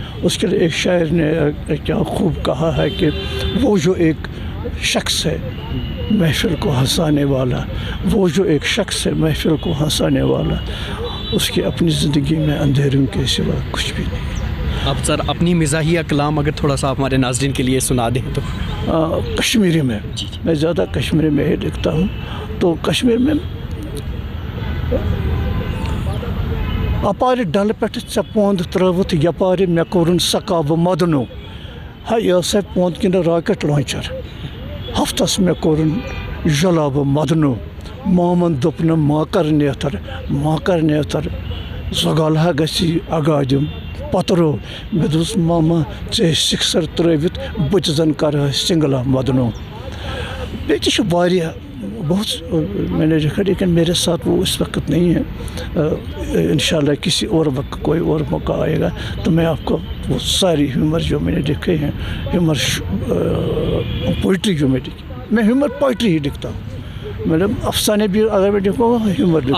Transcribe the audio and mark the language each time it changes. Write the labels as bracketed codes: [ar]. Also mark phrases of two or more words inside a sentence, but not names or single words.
[ur] اس کے لیے ایک شاعر نے کیا خوب کہا ہے کہ وہ جو ایک شخص ہے محفل کو ہنسانے والا، وہ جو ایک شخص ہے محفل کو ہنسانے والا، اس کی اپنی زندگی میں اندھیروں کے سوا کچھ بھی نہیں۔ اب سر اپنی مزاحیہ کلام اگر تھوڑا سا آپ ہمارے ناظرین کے لیے سنا دیں تو۔ کشمیری میں میں زیادہ کشمیری میں ہی لکھتا ہوں، تو کشمیر میں [ks] اپارِ ڈل پٮ۪ٹھ ژےٚ پوٚنٛد ترٛٲوِتھ یپارِ مےٚ کوٚرُن سکابہٕ مدنو، ہے یہِ ٲسے پوٚنٛد کِنہٕ راکٮ۪ٹ لانچر، ہفتس مےٚ کوٚرُن جلابہٕ مدنو، مامن دوٚپ نہٕ ماکر نیتر زگالہا گژھی اگادِم پترو، مےٚ دوٚپُس ماما ژےٚ سِکسر ترٛٲوِتھ بہٕ تہِ زن کرٕہا سنگلا مدنو۔ بیٚیہِ تہِ چھُ واریاہ [ur] بہت میں نے لکھا، لیکن میرے ساتھ وہ اس وقت نہیں ہے، انشاءاللہ کسی اور وقت کوئی اور موقع آئے گا تو میں آپ کو وہ ساری ہیومر جو میں نے لکھے ہیں، [en] humour poetry [ur] جو میں لکھی، میں [en] humour poetry [ur] ہی لکھتا ہوں، مطلب افسانے بھی اگر میں لکھوں گا ہیومر لکھوں گا۔